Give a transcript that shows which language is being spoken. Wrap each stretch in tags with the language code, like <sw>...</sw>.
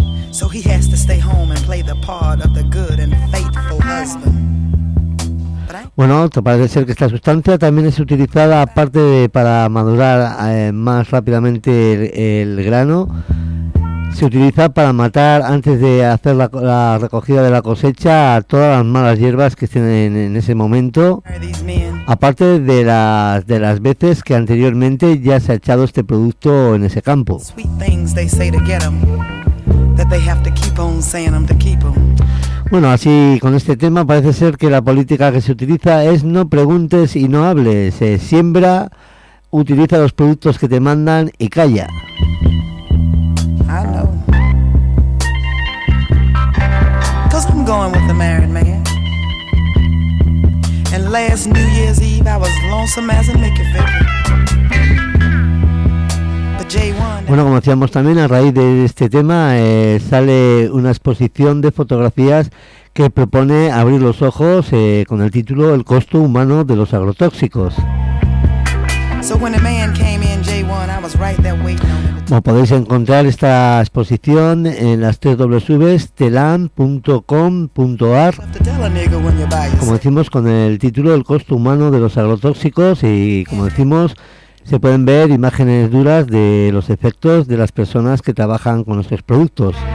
<en>So he has to stay home and play the part of the good and faithful husband.</en> <es>Bueno, parece ser que esta sustancia también es utilizada aparte de para madurar más rápidamente el grano. Se utiliza para matar antes de hacer la recogida de la cosecha a todas las malas hierbas que estén en ese momento. Aparte de las veces que anteriormente ya se ha echado este producto en ese campo.</es> <en>Sweet things they say to get 'em. They have to keep on saying them to keep them.</en> <es>Bueno, así con este tema parece ser que la política que se utiliza es no preguntes y no hables. Siembra, utiliza los productos que te mandan y calla.</es> <en>I know. 'Cause I'm going with the married man. And last New Year's Eve I was lonesome as a Mickey Finger.</en> <es>Bueno, como decíamos también, a raíz de este tema sale una exposición de fotografías que propone abrir los ojos con el título El costo humano de los agrotóxicos. Como podéis encontrar esta exposición en las www.telan.com.ar, como decimos, con el título El costo humano de los agrotóxicos, y como decimos, se pueden ver imágenes duras de los efectos de las personas que trabajan con nuestros productos.</es>